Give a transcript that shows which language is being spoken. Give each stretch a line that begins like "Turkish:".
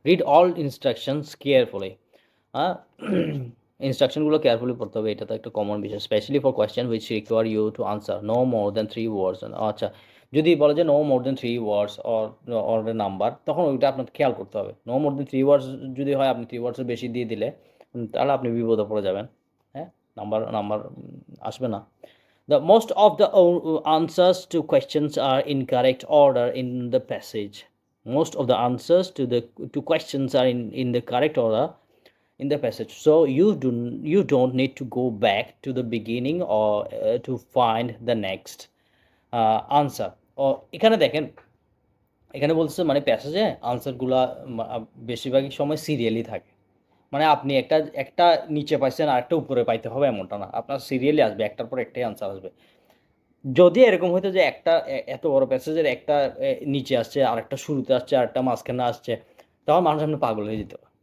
English: Read all instructions carefully.
Bangla: হ্যাঁ, ইনস্ট্রাকশনগুলো carefully পড়তে হবে, এটা তো একটা কমন বিষয়,
English: Specially for question which require you to answer no more than 3 words.
Bangla: আচ্ছা, যদি বলে যে no more than 3 words or a number, তখন ওইটা আপনার খেয়াল করতে হবে। নো মোর দ্যান 3 ওয়ার্ডস যদি হয়, আপনি 3 ওয়ার্ডসের বেশি দিয়ে দিলে তাহলে আপনি বিপদে পড়ে যাবেন। হ্যাঁ, নাম্বার আসবে না।
English: The most of the answers to questions are in correct order in the passage. Most of the answers to questions are in the correct order in the passage. So you don't need to go back to the beginning or to find the next answer.
Bangla: ও এখানে দেখেন, এখানে বলছে মানে প্যাসেজে আনসারগুলা বেশিরভাগই সময় serially থাকে। মানে আপনি একটা নিচে পাইছেন আর একটা উপরে পাইতে হবে এমনটা না, আপনার সিরিয়ালি আসবে, একটার পর একটাই আনসার আসবে। যদি এরকম হইতো যে একটা এত বড় প্যাসেজের একটা নিচে আসছে, আর একটা শুরুতে আসছে, আর একটা মাঝখানে আসছে, তখন মানুষ আপনি পাগল হয়ে যেত।